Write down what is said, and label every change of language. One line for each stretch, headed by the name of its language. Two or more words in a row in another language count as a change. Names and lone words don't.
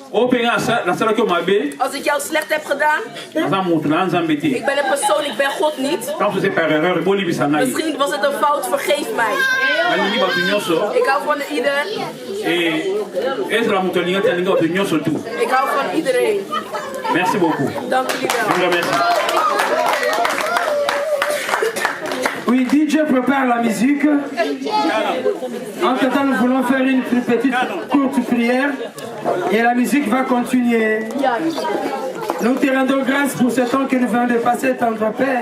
Dutch: Als ik jou slecht heb gedaan, ik ben een persoon, ik ben God niet. Misschien was het een fout, vergeef mij. Ik hou van ieder. Ik hou van iedereen.
French: Merci beaucoup.
Dutch: Dank jullie wel.
French: Oui, DJ prépare la musique. Entre-temps, nous voulons faire une petite courte prière et la musique va continuer. Nous te rendons grâce pour ce temps que nous venons de passer, tendre Père.